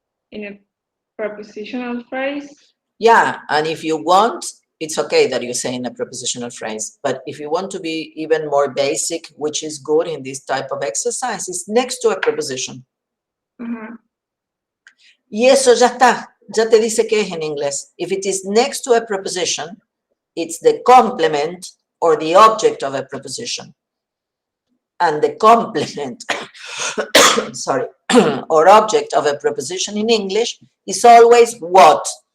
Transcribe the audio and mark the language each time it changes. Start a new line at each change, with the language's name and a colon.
English: In a prepositional phrase. Yeah, and if you want, it's okay that you say in a prepositional phrase, but if you want to be even more basic, which is good in this type of exercise, it's next to a preposition.
Spanish: Y eso ya está, ya te dice que es
English: en inglés. If it is next to a preposition, it's the complement or the object of a preposition. And the complement, sorry, or object of a preposition in English is always what?